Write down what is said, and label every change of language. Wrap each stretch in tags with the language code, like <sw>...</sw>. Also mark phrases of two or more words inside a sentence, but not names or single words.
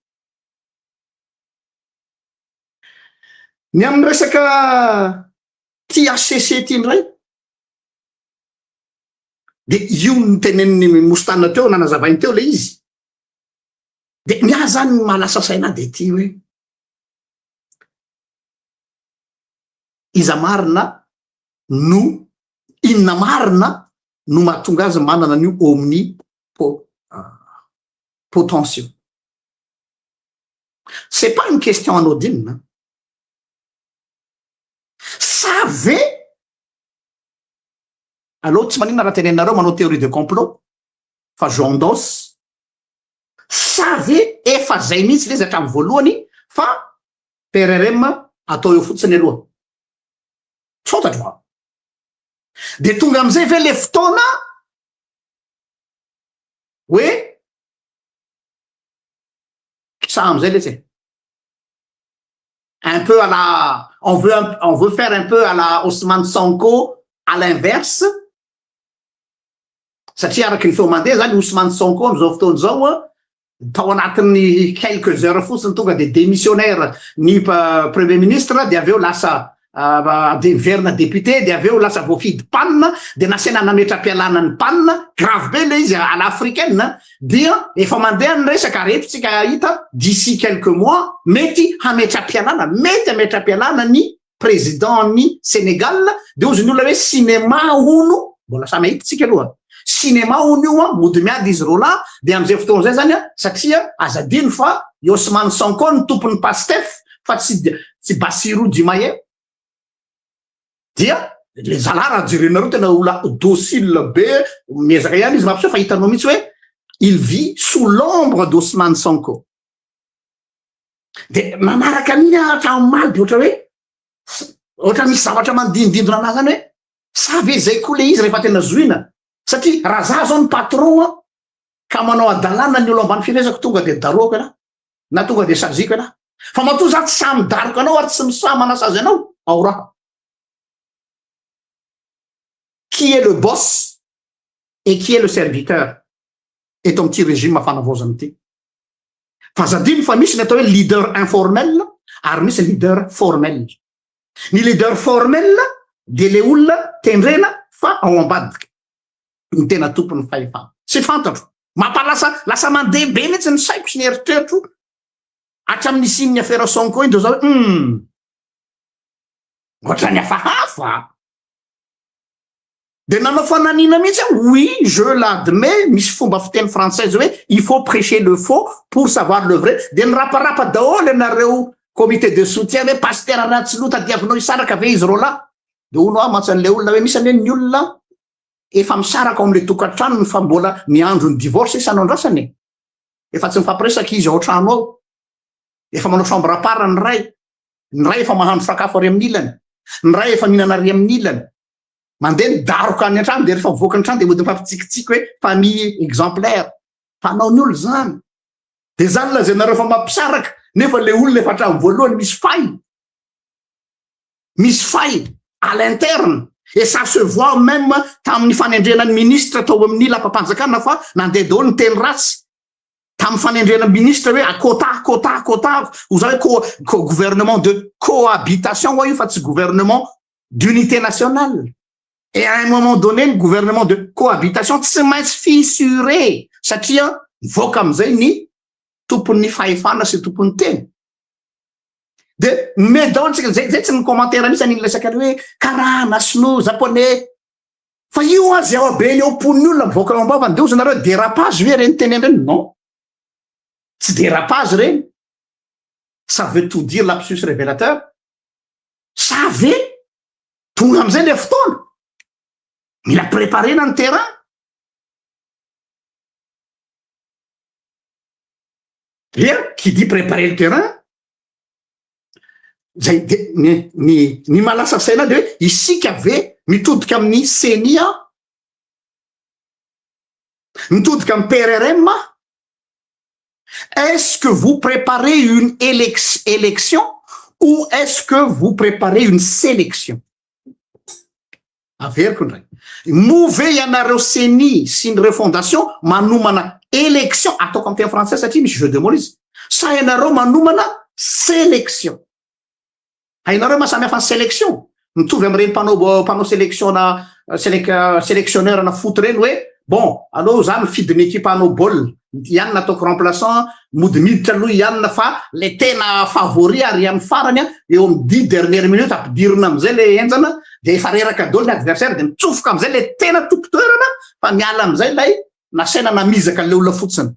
<mg>ny amin'ny resaka THCC ty ndray de io ny teneniny mostana teo nanazavainy teo le izy de miahy zany malasa saina de ty hoe iza marina no inona marina no mahatonga azy manana an'io omnipotention.</mg> <fr>C'est pas une question anodine.</fr> <mg>Savez alors tsy manina raha tenenareo manao</mg> <fr>théorie de complot</fr> <mg>fa jondos savez efa zay mihitsy le izy hatramin'ny voalohany fa PRRM atao eo fotsiny aloha tsotatra de tonga amizay ve le fotoana</mg> <fr>hoe ça</fr> <mg>amizay le tsy</mg> <fr>un peu à la on veut faire un peu à la Ousmane Sonko à l'inverse</fr> <mg>satria araky ny feo mandeha zany Ousmane Sonko amizao fotoana zao tao anatin'ny</mg> <fr>quelques heures</fr> <mg>fotsiny tonga de démissionnaire ny</mg> <fr>premier ministre</fr> <mg>de aveo lasa de verna député de aveo lasa voafidy panina de nasena nametra-pialana ny panina grave be le izy</mg> <fr>à l'africaine</fr> <mg>dia efa mandeha ny resaka repotsika hita d'ici</mg> <fr>quelques mois</fr> <mg>mety hametra-pialana mety hametra-pialana ny président ny Sénégal de ozy ny olona hoe cinéma ono mbola samy ahititsika aloha cinéma ono io mody miady izy rola de amizay fotoana zay zany satria azadiny fa Ousmane Sonko ny tompony Pastef fa tsy Bassirou Diomaye dia le zala raha jerenareo tena ola docile be miezaka ihany izy mampiseho fa hitanao mihitsy hoe</mg> <fr>il vit sous l'ombre d'Ousmane Sonko</fr> <mg>de manaraka an'iny hatramomaly de ohatra misy zavatra mandindindona anazy zany hoe savez zay koa le izy rehefa tena zoina satria raha za zao ny patron ka manao adalana ny olo ambany firezako tonga de daroko ena na tonga de sajiko ena fa matoa za tsy samy daroko anao ary tsy misamy manasazy anao ao raha</mg> <fr>qui est le boss et qui est le serviteur</fr> <mg>eto am'ty régime mafanavozany ty fa zadiny fa misy ny atao hoe</mg> <fr>leader informel</fr> <mg>ary misy</mg> <fr>leader formel</fr> <mg>ny</mg> <fr>leader formel</fr> <mg>de le olona tendrena fa ao ambadiky ny tena tompony fahefana sy fantatro lasa mandeha be mihitsy ny saiko sy ny eritreritro hatramin'ny isin'ny affaire Sonko iny de zao ohatra ny hafahafa de nanao fananina mihitsy</mg> <fr>oui je l'admets</fr> <mg>misy fomba fiteny française hoe</mg> <fr>il faut prêcher le faux pour savoir le vrai</fr> <mg>de niraparapa daholo anareo</mg> <fr>comité de</fr> <mg>soutien hoe pasteur anaty loha tadiavinao isaraka ve izy rola de ono matsan'le olona hoe misy ane ny olona efa misaraka ao am'le tokantranony fa mbola miandro ny divorce isanao andrasany efa tsy mifampiresaka izy ao trano ao efa manao</mg> <fr>chambre à part</fr> <mg>ny ray efa mahandro sakafo ary amin'ny ilany ny ray efa mihinana ary amin'ny ilany mandeha ny daroka any an-trano de rehefa mivoaka ny trano de mody mifampitsikitsiky hoe</mg> <fr>famille exemplaire</fr> <mg>fanao ny olo zany de zany la zay nareo fa mampisaraka nefa le olona efa hatramin'ny voalohany misy fay</mg> <fr>à l'interne et ça se voit même</fr> <mg>tamin'ny fanendrenany ministre tao amin'ny lapam-panjakana fa nandeha daholo ny teny ratsy tamin'ny fanendrenany ministre hoe quota ho zao hoe</mg> <fr>gouvernement de cohabitation</fr> <mg>hoa io fa tsy</mg> <fr>gouvernement d'unité nationale et à un moment donné le gouvernement de cohabitation</fr> <mg>tsy maintsy fissuré satria mivoaka am'izay ny tompony fahefana sy tompony teny de medaontsika zay tsy ny commentaire misy an'iny lesaka hoe karaha nasino japonais fa io azy ao be ny ao pon'ny olona mivoaka ao ambavany de ozy nareo dérapage hoe reny teny reny non tsy dérapage reny</mg> <fr>ça veut tout dire lapsus révélateur</fr> <mg>savez tonga am'izay le fotoana mila préparer na ny terrain</mg> <fr>bien qui dit préparer le terrain</fr> <mg>zay de ny malasa saina de hoe isika ve mitodika amin'ny CENI mitodika amin'ny PRRM.</mg> <fr>Est-ce que vous préparez une élection ou est-ce que vous préparez une sélection?</fr> <mg>Averiko ndray. Move ianareo CENI sy ny refondation manomana élection ataoko amin'ny teny français satria misy</mg> <fr>jeu de mots</fr> <mg>izy. Sa ianareo manomana sélection. Hainareo mahasamihafa ny sélection. Mitovy amin'ireny mpanao sélection na sélectionneur na foot reny hoe bon, anao za mifidy ny équipe anao baolina ihany nataoko remplaçant mody miditra aloha ihany fa le tena favori ary amin'ny farany eo amin'ny 10</mg> <fr>dernière minute</fr> <mg>ampidirina am'izay le enjana de efa reraka daholo ny adversaire de mitsofoka am'izay le tena tompo-toerana fa miala am'izay lay nasaina namizaka le olona fotsiny.</mg>